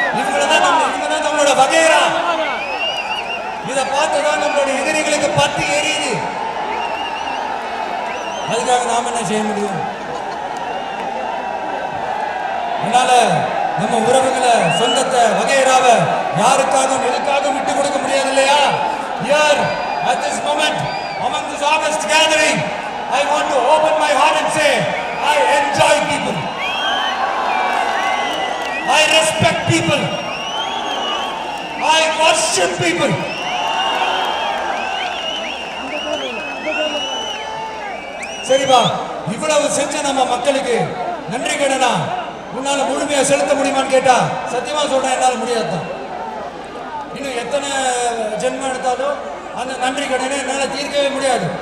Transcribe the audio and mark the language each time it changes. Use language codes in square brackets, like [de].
[ta] இவங்க தான் நம்மளோட வகைரா. இதை பார்த்துதான் நம்மளுடைய எதிரிகளுக்கு பத்து எரியுது. அதுக்காக நாம என்ன செய்ய முடியும்? அதனால நம்ம உறவுகளை, சொந்தத்தை, வகைராவை யாருக்காகவும் எதுக்காகவும் விட்டு கொடுக்க முடியாது இல்லையா? [en] Here at this moment among this august gathering I want to open my heart and say I enjoy people, I respect people, I worship people. [ta] சரிப்பா, இவ்வளவு செஞ்ச நம்ம மக்களுக்கு நன்றி கடனா உன்னால முழுமையா செலுத்த முடியுமான்னு கேட்டா சத்தியமா சொல்றேன், என்னால முடியாதுதான். இன்னும் எத்தனை ஜென்மம் எடுத்தாலும் அந்த நன்றி கடனை என்னால தீர்க்கவே முடியாது.